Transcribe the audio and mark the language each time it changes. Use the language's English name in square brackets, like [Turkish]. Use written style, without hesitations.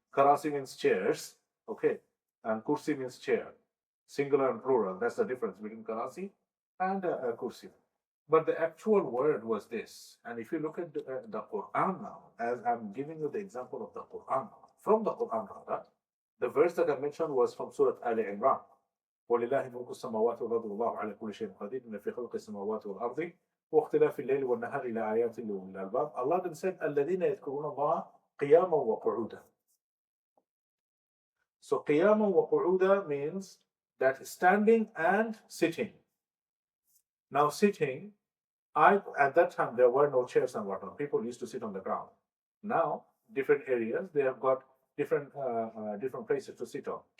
[English] Karasi means chairs, okay, and kursi means chair, singular and plural. That's the difference between karasi and kursi. But the actual word was this. And if you look at the Qur'an now, as I'm giving you the example of the Qur'an, from the Qur'an rather, the verse that I mentioned was from Surah Al-Imran. [Arabic] وَلِلَّهِ مُلْكُ السَّمَاوَاتِ وَالْأَرْضِ وَاللَّهُ عَلَى كُلِّ شَيْءٍ قَدِيرٌ إِنَّ فِي خَلْقِ السَّمَاوَاتِ وَالْأَرْضِ واختلاف الليل والنهار لآيات لأولي الألباب. [English] Allah then said, [Arabic] الذين يذكرون الله قياما وقعودا. [English] So [Arabic] قياما وقعودا [English] means that standing and sitting. Now sitting, at that time there were no chairs and whatnot. People used to sit on the ground. Now different areas they have got different places to sit on.